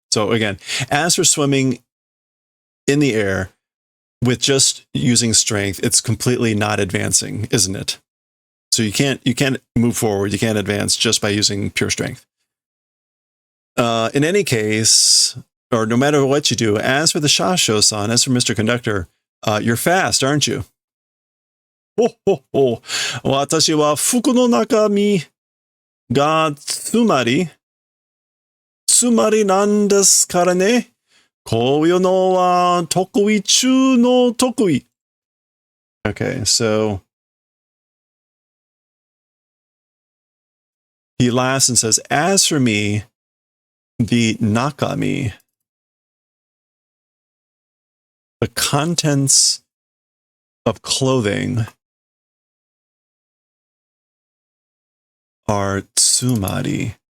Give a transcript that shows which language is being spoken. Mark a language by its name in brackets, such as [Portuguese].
[English] So again, as for swimming in the air with just using strength, it's completely not advancing, isn't it? So you can't move forward. You can't advance just by using pure strength. In any case, or no matter what you do, as for the Shasho-san, as for Mr. Conductor, you're fast, aren't you? [Japanese] ほほほ。私は服の中身がつまりなんですからね。こういうのは得意中の得意。 [English] Okay, so he laughs and says, as for me, the nakami, the contents of clothing are tsumari.